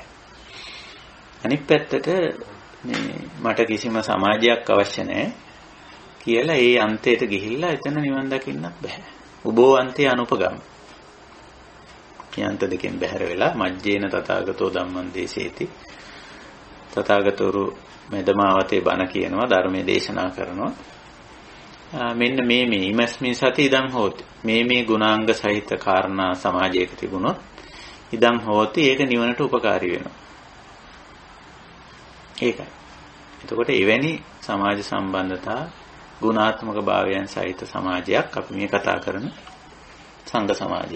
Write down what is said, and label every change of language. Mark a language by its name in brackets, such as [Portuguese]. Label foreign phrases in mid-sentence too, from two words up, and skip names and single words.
[Sinhala] අනිත් පැත්තට මේ මට කිසිම සමාජයක් අවශ්‍ය නැහැ කියලා ඒ අන්තයට ගිහිල්ලා එතන නිවන් දකින්නත් බෑ. [Pali] උබෝ අන්තේ අනුපගම්. [Sinhala] කියන්ත දෙකෙන් බැහැර වෙලා [Pali] මජ්ජේන තථාගතෝ ධම්මං දේශේති. [Sinhala] තථාගතවරු මෙදමාවතේ බණ කියනවා, ධර්මයේ දේශනා කරනවා. මෙන්න මේ [Pali] ඉමස්මින් සති ඉදං හෝති. [Sinhala] මේ ගුණාංග සහිත කාරණා සමාජයක තිබුණොත් [Pali] ඉදං හෝති [Sinhala] ඒක නිවනට උපකාරී වෙනවා. ඒකයි. එතකොට එවැනි සමාජ සම්බන්ධතා ගුණාත්මක භාවයන් සහිත සමාජයක් අපි මේ කතා කරන සංඝ සමාජය.